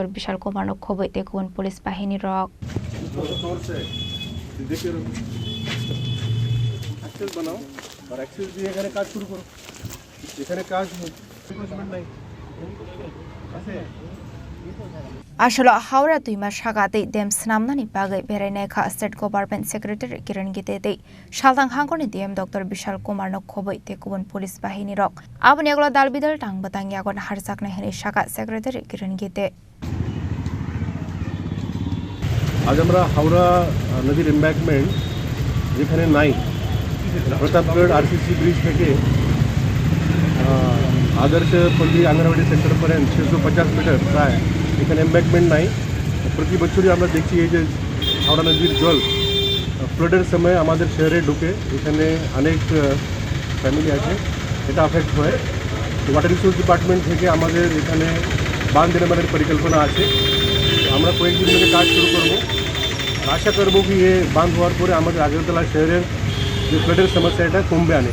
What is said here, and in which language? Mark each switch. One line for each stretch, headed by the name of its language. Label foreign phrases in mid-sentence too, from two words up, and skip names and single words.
Kok Borok: Vishal Kumar no Khoboi Tekun Police Bahini Rock. Ashalo Howra Tuima Shakati Dem Swnamjaknani Bagwi Berainaikha
English: State Government Secretary
Kok Borok: Kiran Gitte Shaldang Hangoni Dem Dr. Vishal Kumar no Khoboi Tekun Police Bahini Rock. Abuni aglo dalbidal tang batang yagon Harjaknani Shaka Secretary Kiran Gitte.
Bangla: आज আমরা হাওড়া নদীর এমব্যাঙ্কমেন্ট যেখানে নাই প্রতাপগড়
English: RCC bridge
Bangla: থেকে আদর্শ পল্লী আঙ্গনওয়াড়ি সেন্টার পর্যন্ত 650 মিটার প্রায় এখানে এমব্যাঙ্কমেন্ট নাই প্রতি বছরই আমরা দেখছি এই যে হাওড়া নদীর জল ফ্লাডের সময় আমাদের শহরে ঢুকে এখানে অনেক ফ্যামিলি আছে এটা এফেক্ট হয়
English: water resource department
Bangla: থেকে আমাদের এখানে বাঁধ নির্মাণের পরিকল্পনা আছে আমরা কয়েকদিন ধরে কাজ শুরু করব আশা করব কি ये বাঁধ হওয়ার পরে আমাদের আগরতলা শহরের যে ফ্লাডের সমস্যা এটা কমবে অনেক